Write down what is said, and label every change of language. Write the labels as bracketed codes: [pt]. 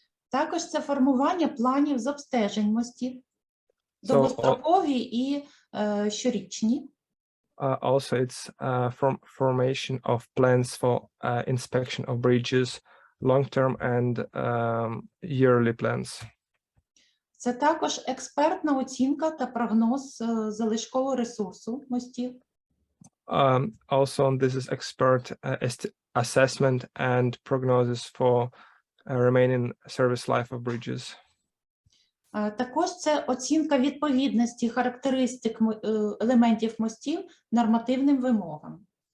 [uk] Також це формування планів з обстежень мостів, довгострокові і щорічні. [en] Also, it's formation of plans for inspection of bridges, long-term and yearly plans. [uk] Це також експертна оцінка та прогноз залишкового ресурсу мостів. [en] Also, this is expert assessment and prognosis for remaining service life of bridges. [uk] Також це оцінка відповідності характеристик елементів мостів нормативним вимогам.